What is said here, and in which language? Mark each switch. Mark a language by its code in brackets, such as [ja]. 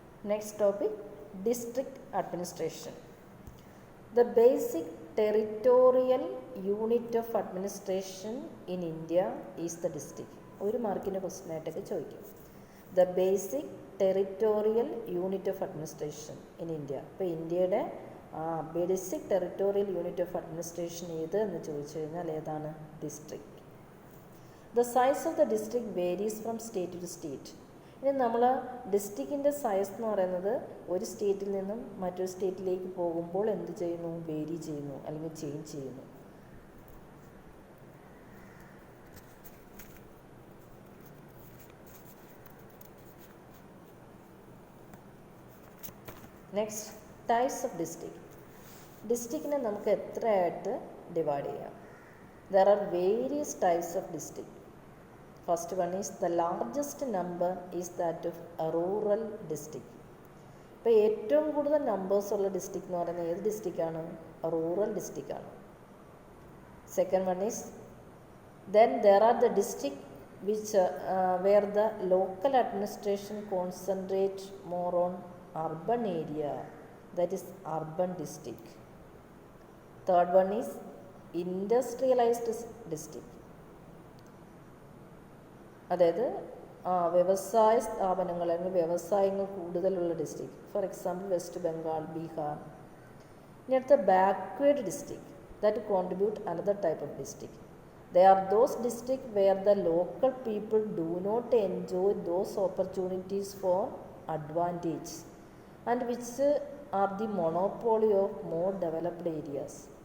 [en] Next topic, district administration. The basic territorial unit of administration in India is the district. [ml] ഒരു മാർക്കിൻ്റെ question ആയിട്ടൊക്കെ ചോദിക്കും. [en] The basic territorial unit of administration in India. [ml] ഇപ്പോൾ ഇന്ത്യയുടെ basic territorial unit of administration ഏത് എന്ന് ചോദിച്ചു കഴിഞ്ഞാൽ ഏതാണ്? District. [en] The size of the district varies from state to state. [ml] ഇനി നമ്മൾ ഡിസ്ട്രിക്റ്റിൻ്റെ സൈസ് എന്ന് പറയുന്നത് ഒരു സ്റ്റേറ്റിൽ നിന്നും മറ്റൊരു സ്റ്റേറ്റിലേക്ക് പോകുമ്പോൾ എന്ത് ചെയ്യുന്നു? വേരി ചെയ്യുന്നു അല്ലെങ്കിൽ ചേഞ്ച് ചെയ്യുന്നു. Next, types of district. ഡിസ്ട്രിക്റ്റിനെ നമുക്ക് എത്രയായിട്ട് ഡിവൈഡ് ചെയ്യാം? [en] There are various types of district. First one is the largest number is that of a rural district. [ml] ഇപ്പോൾ ഏറ്റവും കൂടുതൽ നമ്പേഴ്സ് ഉള്ള ഡിസ്ട്രിക്ട് എന്ന് പറയുന്നത് ഏത് ഡിസ്ട്രിക്റ്റാണ്? Rural ഡിസ്ട്രിക്റ്റാണ്. [en] Second one is then there are the district which where the local administration concentrate more on urban area, that is urban district. Third one is industrialized district. [ml] അതായത് വ്യവസായ സ്ഥാപനങ്ങൾ അല്ലെങ്കിൽ വ്യവസായങ്ങൾ കൂടുതലുള്ള district. [en] For example West Bengal, Bihar. [ml] ഇനി അടുത്ത [en] Backward district, that contribute another type of district. They are those district where the local people do not enjoy those opportunities for advantage and which are the monopoly of more developed areas.